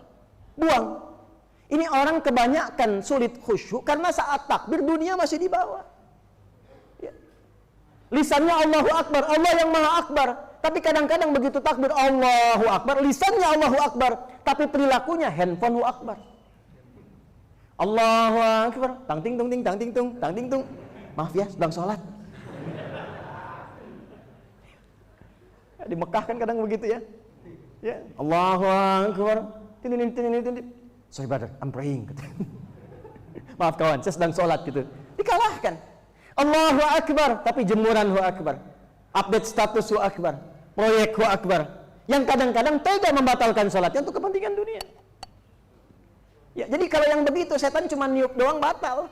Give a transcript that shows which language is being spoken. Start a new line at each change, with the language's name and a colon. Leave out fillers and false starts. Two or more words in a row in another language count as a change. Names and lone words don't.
Indonesian: Buang. Ini orang kebanyakan sulit khusyuk karena saat takbir dunia masih dibawa. Ya. Lisannya
Arabic: الله أكبر,
Indonesian: Allah yang Maha Akbar. Tapi kadang-kadang begitu takbir
Arabic: الله أكبر,
Indonesian: lisannya
Arabic: الله أكبر,
Indonesian: tapi perilakunya handphone Akbar.
Arabic: الله أكبر, tang ting tung ting tang ting tung tang ting tung.
Indonesian: Maaf ya, sedang sholat. Di Mekah kan kadang begitu ya. Ya,
Arabic: الله أكبر.
English: Sorry brother, I'm praying.
Indonesian: Maaf kawan, saya sedang sholat gitu. Dikalahkan.
Arabic: الله أكبر,
Indonesian: tapi jemuran Akbar.
English: Update status
Indonesian: Akbar. Proyek Akbar. Yang kadang-kadang tega membatalkan sholatnya untuk kepentingan dunia. Ya, jadi kalau yang begitu setan cuma niup doang batal.